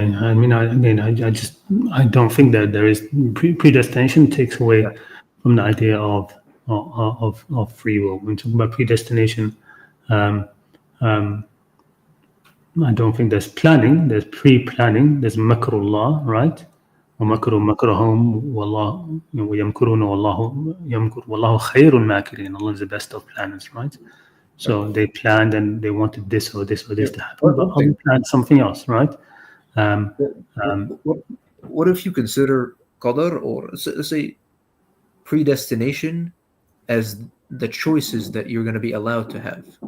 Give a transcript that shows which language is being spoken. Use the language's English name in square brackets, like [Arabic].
[English] I mean, I don't think that there is predestination takes Yeah. away from the idea of free will. When we talk about predestination, um, um, I don't think there's planning. There's pre-planning. There's makrullah, right? Mm. [Arabic] ومكروا مكرهم والله ويمكرون والله يمكر والله خير الماكرين. [English] Allah is the best of planners, right? Yeah. So they planned and they wanted this or this or Yeah. this to happen, but One Allah thing. planned something else, right? What, what, what if you consider qadar, or let's say predestination, as the choices that you're going to be allowed to have?